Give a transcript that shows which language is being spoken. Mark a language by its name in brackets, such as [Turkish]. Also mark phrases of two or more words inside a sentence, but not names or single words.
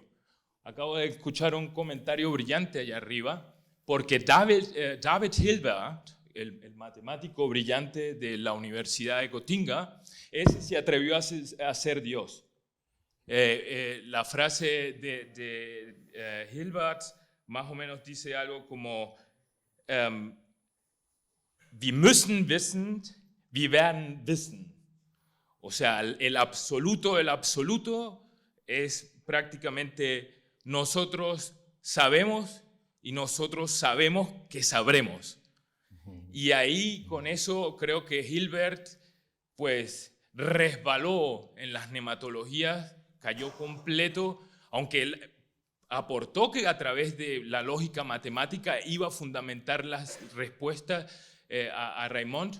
[Spanish] Acabo de escuchar un comentario brillante allá arriba, porque David Hilbert, el matemático brillante de la Universidad de Göttingen, ese se atrevió a ser Dios. La frase de Hilbert más o menos dice algo como [German] wir müssen wissen, wir werden wissen. [Spanish] O sea, el absoluto es prácticamente nosotros sabemos y nosotros sabemos que sabremos. Y ahí con eso creo que Hilbert pues resbaló en las nematologías, cayó completo, aunque él aportó que a través de la lógica matemática iba a fundamentar las respuestas a Raymond.